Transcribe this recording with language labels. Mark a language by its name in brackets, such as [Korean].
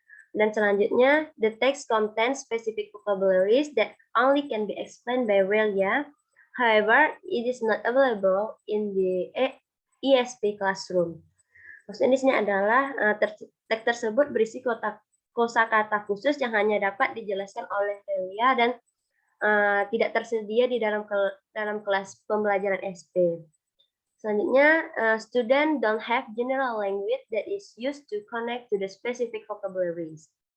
[Indonesian] Dan selanjutnya, [English] the text contains specific vocabularies that only can be explained by Velia. However, it is not available in the ESP classroom. [Indonesian] Maksudnya di sini adalah teks tersebut berisi kosakata khusus yang hanya dapat dijelaskan oleh Velia dan tidak tersedia di dalam kelas pembelajaran SP. [English] Selanjutnya, student don't have general language that is used to connect to the specific vocabularies.